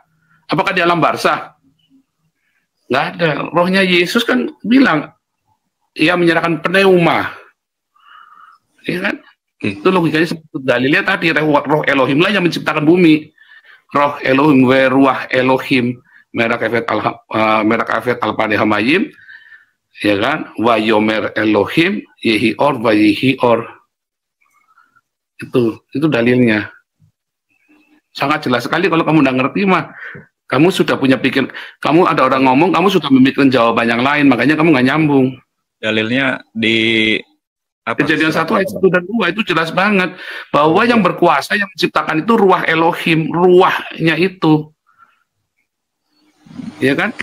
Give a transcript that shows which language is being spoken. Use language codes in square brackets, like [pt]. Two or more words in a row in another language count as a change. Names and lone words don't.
[id] Apakah di alam barzah? Nggak ada. Rohnya Yesus kan bilang, ia menyerahkan pneuma. Ya kan? Itu logikanya seperti dalilnya tadi, roh Elohim lah yang menciptakan bumi. Roh Elohim, [he] רוח אלהים, מרחפת על פני המים, [id] ya kan? [he] ויאמר אלהים יהי אור ויהי אור. [id] Itu dalilnya. Sangat jelas sekali. Kalau kamu nggak ngerti mah, kamu sudah punya kamu ada orang ngomong, kamu sudah memikirkan jawaban yang lain, makanya kamu nggak nyambung. Dalilnya di Kejadian 1 ayat 1 dan 2 itu jelas banget bahwa yang berkuasa, yang menciptakan itu [he] רוח אלהים, [id] ruahnya itu, ya kan?